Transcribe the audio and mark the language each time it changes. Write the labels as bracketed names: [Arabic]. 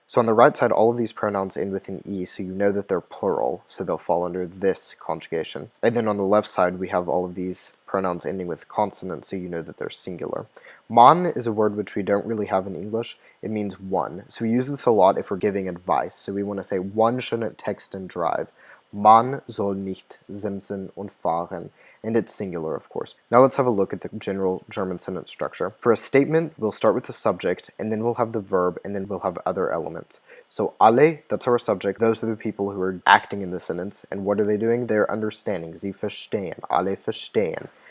[English] So on the right side, all of these pronouns end with an e, so you know that they're plural, so they'll fall under this conjugation. And then on the left side, we have all of these pronouns ending with consonants, so you know that they're singular. Man is a word which we don't really have in English. It means one. So we use this a lot if we're giving advice. So we want to say, one shouldn't text and drive. [German] Man soll nicht simsen und fahren. [English] And it's singular, of course. Now let's have a look at the general German sentence structure. For a statement, we'll start with the subject, and then we'll have the verb, and then we'll have other elements. So alle, that's our subject. Those are the people who are acting in the sentence. And what are they doing? They're understanding. [German] Sie verstehen. Alle verstehen.